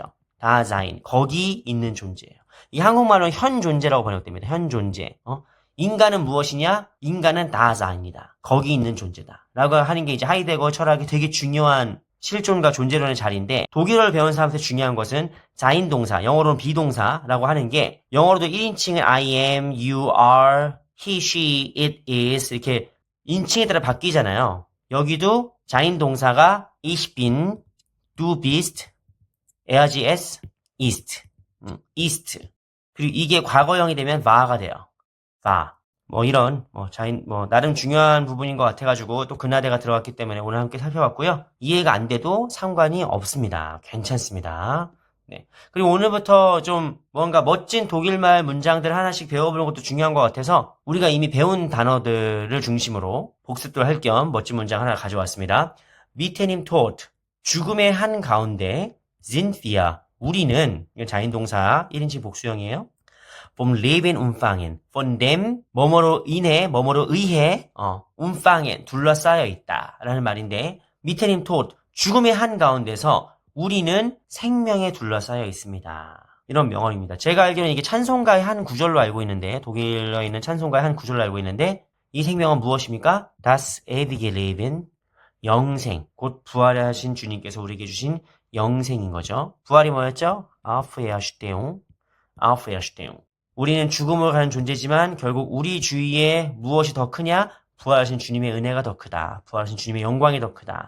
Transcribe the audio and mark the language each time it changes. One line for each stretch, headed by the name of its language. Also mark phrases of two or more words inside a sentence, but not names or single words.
Korean: 다자인, 거기 있는 존재예요. 이 한국말로는 현 존재라고 번역됩니다. 현 존재. 인간은 무엇이냐? 인간은 다자입니다. 거기 있는 존재다. 라고 하는 게 이제 하이데거 철학의 되게 중요한 실존과 존재론의 자리인데 독일어를 배운 사람한테 중요한 것은 자인동사, 영어로는 비동사라고 하는 게 영어로도 1인칭은
English: I am, you are, he, she, it is
Korean: 이렇게 인칭에 따라 바뀌잖아요. 여기도 자인동사가
German: ich bin, du bist, er, sie, es, ist, ist.
Korean: 그리고 이게 과거형이 되면 war가 돼요. 이런 나름 중요한 부분인 것 같아가지고 또 그나데가 들어갔기 때문에 오늘 함께 살펴봤고요. 이해가 안 돼도 상관이 없습니다. 괜찮습니다. 네. 그리고 오늘부터 좀 뭔가 멋진 독일말 문장들 하나씩 배워보는 것도 중요한 것 같아서 우리가 이미 배운 단어들을 중심으로 복습도 할 겸 멋진 문장 하나 가져왔습니다.
German: Mitten im Tod
Korean: 죽음의 한 가운데
German: sind wir
Korean: 우리는 자인동사 1인칭 복수형이에요.
German: vom Leben umfangen. von dem
Korean: 뭐뭐로 인해 뭐뭐로 의해 umfangen 둘러싸여 있다 라는 말인데
German: Mitten im Tod
Korean: 죽음의 한가운데서 우리는 생명에 둘러싸여 있습니다. 이런 명언입니다. 제가 알기로는 이게 찬송가의 한 구절로 알고 있는데 독일어에 있는 찬송가의 한 구절로 알고 있는데 이 생명은 무엇입니까?
German: Das ewige Leben
Korean: 영생 곧 부활하신 주님께서 우리에게 주신 영생인 거죠. 부활이 뭐였죠? Auferstehung. 우리는 죽음으로 가는 존재지만 결국 우리 주위에 무엇이 더 크냐? 부활하신 주님의 은혜가 더 크다. 부활하신 주님의 영광이 더 크다.